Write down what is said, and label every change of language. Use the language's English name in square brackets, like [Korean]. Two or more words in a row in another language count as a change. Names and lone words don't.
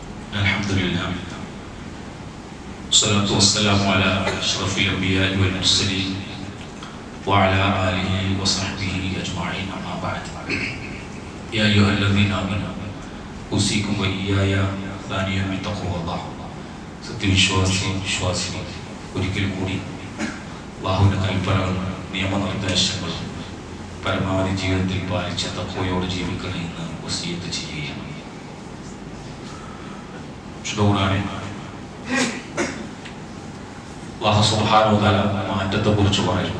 [Arabic] Alhamdulillah. الصلاة والسلام على أشرف الأنبياء والمرسلين وعلى آله وصحبه أجمعين أما بعد. يا أيها الذين آمنوا أوصيكم وإياي ثانيا بتقوى الله. [Malayalam] സത്യവിശ്വാസിനി ഒരിക്കൽ കൂടി അല്ലാഹുവിന്റെ കൽപ്പനകളും നിയമനിർദ്ദേശങ്ങളും പരമാവധി ജീവിതത്തിൽ പാലിച്ച തഖ്വയോടെ ജീവിക്കണമെന്ന് വസിയത്ത് ചെയ്യുകയാണ്. [Arabic] الله سبحانه وتعالى [Malayalam] മാറ്റത്തെ കുറിച്ച് പറയുന്നു.